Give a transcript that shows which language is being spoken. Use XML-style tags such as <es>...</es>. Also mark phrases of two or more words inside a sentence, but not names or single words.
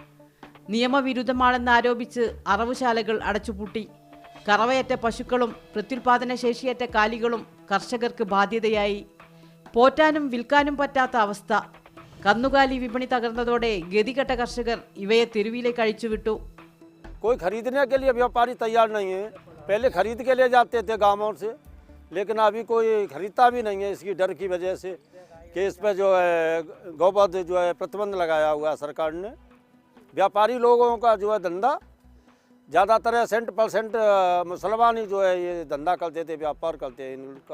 <ml>നിയമവിരുദ്ധമാണെന്നാരോപിച്ച് അറവുശാലകൾ അടച്ചുപൂട്ടി. കറവയറ്റ പശുക്കളും പ്രത്യുൽപാദന ശേഷിയറ്റ കാലികളും കർഷകർക്ക് ബാധ്യതയായി. പോറ്റാനും വിൽക്കാനും പറ്റാത്ത അവസ്ഥ. കന്നുകാലി വിപണി തകർന്നതോടെ ഗതികെട്ട കർഷകർ ഇവയെ തെരുവിലേക്ക് അഴിച്ചുവിട്ടു.</ml> <hi>कोई खरीदने के लिए व्यापारी तैयार नहीं है। पहले खरीद के ले जाते थे गाँवों से, लेकिन अभी कोई खरीदता भी नहीं है इसकी डर की वजह से कि इस पर जो है गौवध जो है प्रतिबंध लगाया हुआ है सरकार ने। व्यापारी लोगों का जो है धंधा ज़्यादातर 60% मुसलमान ही जो है ये धंधा करते थे, व्यापार करते हैं इनका।</hi>